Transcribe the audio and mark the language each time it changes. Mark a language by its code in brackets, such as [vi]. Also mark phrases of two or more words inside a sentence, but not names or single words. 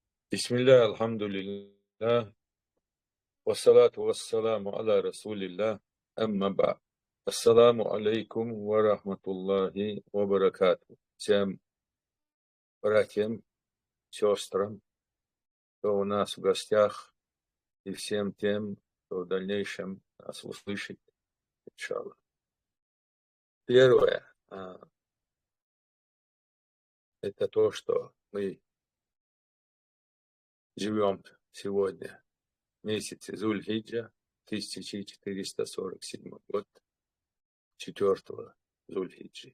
[ar] بسم الله، الحمد لله، والصلاة والسلام على رسول الله، أما بعد. السلام عليكم ورحمة الله وبركاته. [ru] Всем братьям, сестрам, кто у нас в гостях, и всем тем, кто в дальнейшем нас услышит, иншаллах. Первое, это то, что мы живем сегодня в месяце Зуль-Хиджа, 1447 год, 4 Зуль-Хиджи.